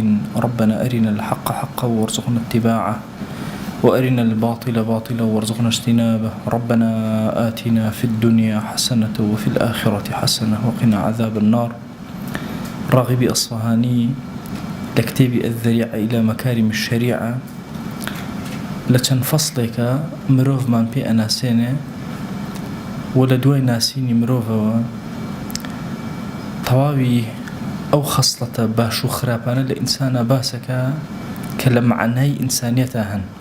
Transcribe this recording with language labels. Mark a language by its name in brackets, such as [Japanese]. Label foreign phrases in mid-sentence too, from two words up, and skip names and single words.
[Arabic] ربنا أرنا الحق حقا وارزقنا اتباعه، وأرنا الباطل باطلا وارزقنا اجتنابه. ربنا آتنا في الدنيا حسنة وفي الآخرة حسنة وقنا عذاب النار. [Central Kurdish] راغبي أصفهاني لكتاب الذريعة إلى مكارم الشريعة لچەند فصلێکە مرۆڤمان پێ ئەناسێنێ و لە دوای ناسینی مرۆڤەوە تەواوی ئەو خەسڵەتە باش و خراپانە لە ئینسانە باسەکە کە لە معنای ئینسانیەتە هەن.